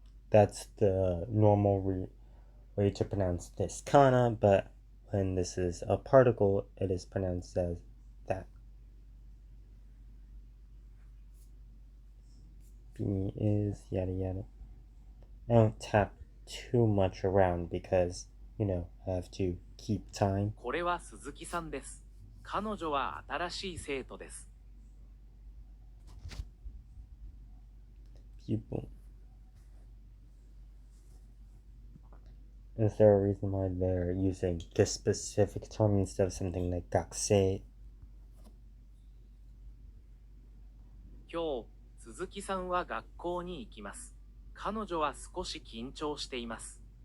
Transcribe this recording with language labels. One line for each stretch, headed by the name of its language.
English: That's the normal way to pronounce this kana, but when this is a particle, it is pronounced as that. B is yada yada. I don't tap too much around because, I have to keep time.
Japanese: これは鈴木さんです。彼女は新しい生徒です。
English: People. Is there a reason why they're using this specific term instead of something like gakusei?
Japanese: 今日、鈴木さんは学校に行きます。彼女は少し緊張しています。